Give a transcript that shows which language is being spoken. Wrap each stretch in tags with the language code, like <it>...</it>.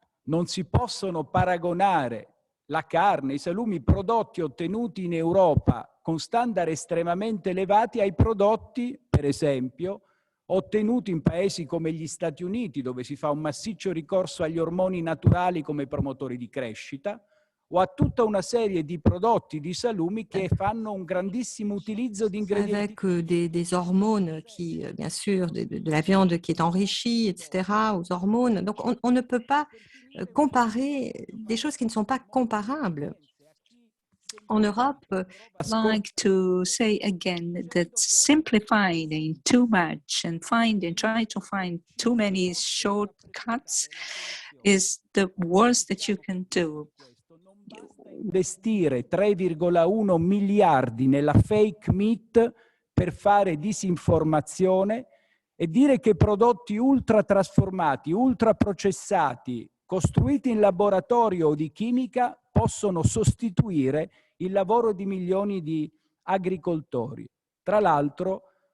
<it>Non si possono paragonare la carne, i salumi, prodotti ottenuti in Europa con standard estremamente elevati ai prodotti, per esempio, ottenuti in paesi come gli Stati Uniti, dove si fa un massiccio ricorso agli ormoni naturali come promotori di crescita, o a tutta una serie di prodotti di salumi che fanno un grandissimo utilizzo di ingredienti.</it> <fr>Avec des hormones qui, bien sûr, de la viande qui est enrichie, etc., aux hormones. Donc, on ne peut pas comparer des choses qui ne sont pas comparables. En Europe,</fr> <en>I'd like to say again that simplifying too much and trying to find too many shortcuts is the worst that you can do.</en> <it>Investire 3,1 miliardi nella fake meat per fare disinformazione e dire che prodotti ultra trasformati, ultra processati, costruiti in laboratorio o di chimica possono sostituire il lavoro di milioni di agricoltori. Tra l'altro,</it>